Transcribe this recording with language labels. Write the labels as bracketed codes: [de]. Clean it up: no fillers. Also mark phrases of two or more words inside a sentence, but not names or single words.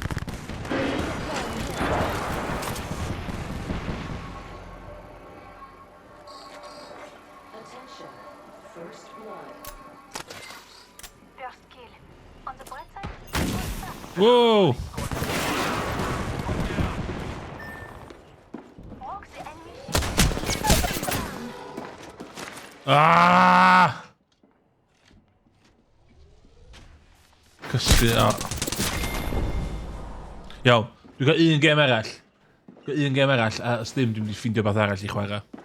[en] Attention. First blood. First kill. On the bright side, Whoa! walk the enemy. Ah! [cy] Cysgu, o. Iawn, dwi'n cael un gem arall. Dwi'n cael un gem arall, a os ddim, dwi'n mynd i ffeindio beth arall i chwarae.